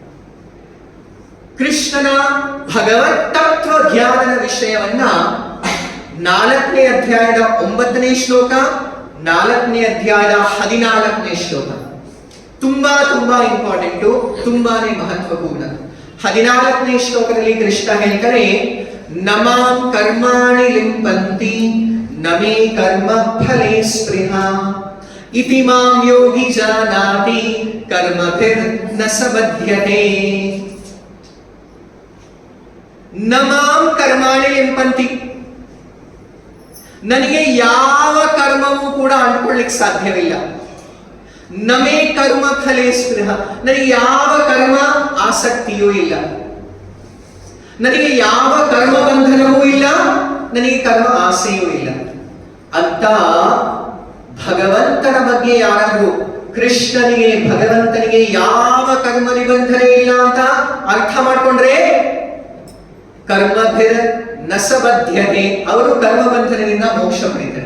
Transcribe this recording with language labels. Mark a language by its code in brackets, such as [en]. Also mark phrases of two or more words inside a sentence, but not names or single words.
[kn] ಕೃಷ್ಣನ ಭಗವತ್ ತತ್ವ ಜ್ಞಾನದ ವಿಷಯವನ್ನ 4ನೇ ಅಧ್ಯಾಯದ 9ನೇ ಶ್ಲೋಕ, 4ನೇ ಅಧ್ಯಾಯದ 14ನೇ ಶ್ಲೋಕ ತುಂಬಾ ಇಂಪಾರ್ಟೆಂಟು, ತುಂಬಾನೇ ಮಹತ್ವಪೂರ್ಣ. 14ನೇ ಶ್ಲೋಕದಲ್ಲಿ ಕೃಷ್ಣ ಹೇಳ್ತಾರೆ, [sa] नमां कर्माणि लिम्पन्ति नमे कर्म फले स्पृहा इति मां योगि जानाति कर्मभिर् न सबध्यते. नमां कर्माणि लिम्पन्ति, [kn] ನನಗೆ ಯಾವ ಕರ್ಮವೂ ಕೂಡ ಅಂಟ್ಕೊಳ್ಳಿಕ್ಕೆ ಸಾಧ್ಯವಿಲ್ಲ. [sa] नमे कर्म फले स्पृह, [kn] ನನಗೆ ಯಾವ ಕರ್ಮ ಆಸಕ್ತಿಯೂ ಇಲ್ಲ, ನನಗೆ ಯಾವ ಕರ್ಮ ಬಂಧನವೂ ಇಲ್ಲ, ನನಗೆ ಕರ್ಮ ಆಸೆಯೂ ಇಲ್ಲ ಅಂತ ಭಗವಂತನ ಬಗ್ಗೆ ಯಾರಾದರೂ, ಕೃಷ್ಣನಿಗೆ ಭಗವಂತನಿಗೆ ಯಾವ ಕರ್ಮ ನಿಬಂಧನೆ ಇಲ್ಲ ಅಂತ ಅರ್ಥ ಮಾಡ್ಕೊಂಡ್ರೆ [sa] कर्मभिर् नसबद्धते, [kn] ಅವರು ಕರ್ಮ ಬಂಧನದಿಂದ ಮೋಕ್ಷ ಪಡಿತಾರೆ.